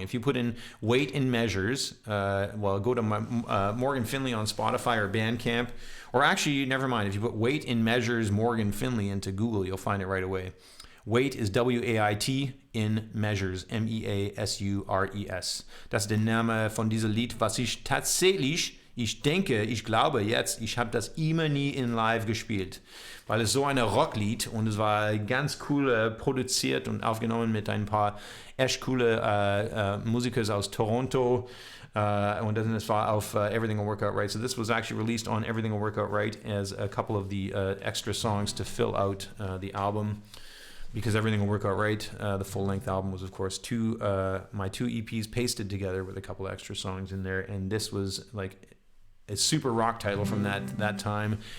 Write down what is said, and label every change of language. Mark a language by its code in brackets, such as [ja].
[en] If you put in Weight and Measures, go to Morgan Finlay on Spotify or Bandcamp, or actually, never mind, if you put Weight and Measures Morgan Finlay into Google, you'll find it right away. Weight is W-A-I-T, in Measures, M-E-A-S-U-R-E-S. [de] Das ist der Name von diesem Lied, was ich tatsächlich, ich glaube jetzt, ich habe das immer nie in live gespielt. Weil es so ein Rocklied und es war ganz cool produziert und aufgenommen mit ein paar echt coole Musiker aus Toronto. Und dann es war auf Everything Will Work Out Right. [en] So this was actually released on Everything Will Work Out Right as a couple of the extra songs to fill out the album. Because Everything Will Work Out Right, the full-length album was, of course, my two EPs pasted together with a couple extra songs in there, and this was like a super rock title from that time.